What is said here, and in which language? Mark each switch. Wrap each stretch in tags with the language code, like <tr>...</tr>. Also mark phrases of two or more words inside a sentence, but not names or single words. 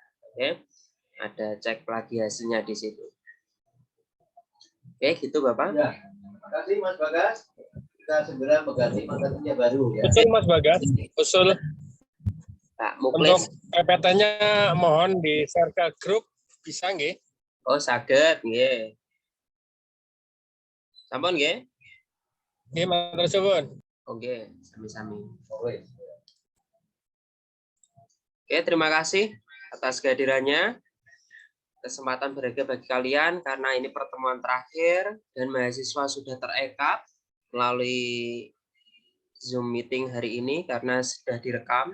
<id>Oke, ada cek lagi hasilnya di situ. Oke, gitu Bapak. Ya, terima kasih Mas Bagas. Kita segera mengganti materinya baru ya. Usul Mas Bagas, usul Pak untuk Muklis. PPT-nya mohon di-share ke grup, bisa nggih?</id> <jv>Oh, saged nggih. Sampun nggih? Nggih, matur suwun. Oke, sami-sami.</jv> <id>Oke, terima kasih atas kehadirannya. Kesempatan berharga bagi kalian karena ini pertemuan terakhir dan mahasiswa sudah terekap melalui Zoom meeting hari ini karena sudah direkam.</id>